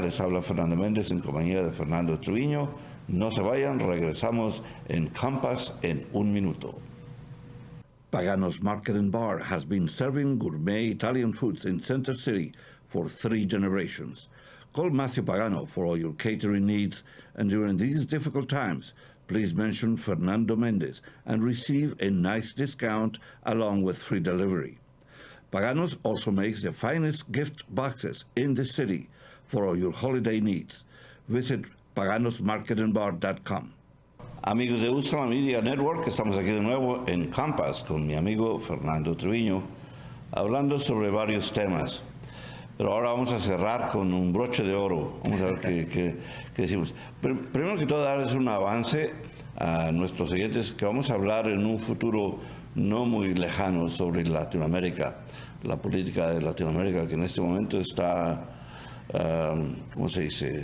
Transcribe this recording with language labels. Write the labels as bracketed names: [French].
[Spanish] Les habla Fernando Mendez en compañía de Fernando Treviño. No se vayan, regresamos en Campus en un minuto. [English] Pagano's Market and Bar has been serving gourmet Italian foods in Center City for 3 generations. Call Matthew Pagano for all your catering needs, and during these difficult times, please mention Fernando Mendez and receive a nice discount along with free delivery. Pagano's also makes the finest gift boxes in the city for all your holiday needs. Visit paganosmarketandbar.com. [Spanish] Amigos de Usalamedia Network, estamos aquí de nuevo en Campus con mi amigo Fernando Treviño, hablando sobre varios temas. Pero ahora vamos a cerrar con un broche de oro. Vamos a ver qué decimos. Primero que todo, darles un avance a nuestros oyentes que vamos a hablar en un futuro no muy lejano sobre Latinoamérica, la política de Latinoamérica, que en este momento está, ¿cómo se dice?